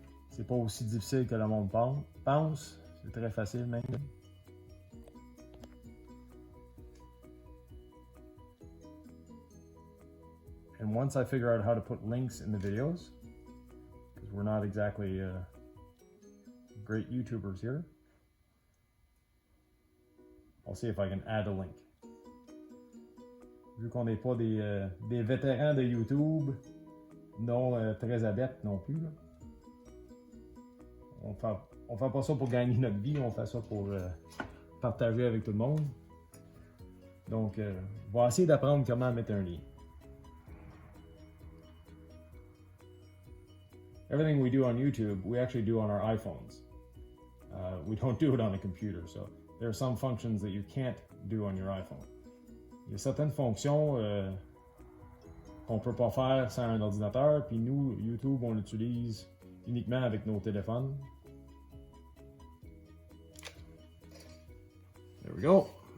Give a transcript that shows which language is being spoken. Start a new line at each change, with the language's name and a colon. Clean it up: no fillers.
French: C'est pas aussi difficile que le monde pense. C'est très facile même.
English: And once I figure out how to put links in the videos, because we're not exactly great YouTubers here, I'll see if I can add a link.
French: Vu qu'on n'est pas des vétérans de YouTube, non très adeptes non plus, là. On fait pas ça pour gagner notre vie, on fait ça pour partager avec tout le monde. Donc, on va essayer d'apprendre comment mettre un lien.
English: Everything we do on YouTube, we actually do on our iPhones. We don't do it on a computer, so there are some functions that you can't do on your iPhone.
French: Il y a certaines fonctions qu'on peut pas faire sans un ordinateur, puis nous, YouTube, on l'utilise uniquement avec nos téléphones.
English: There we go.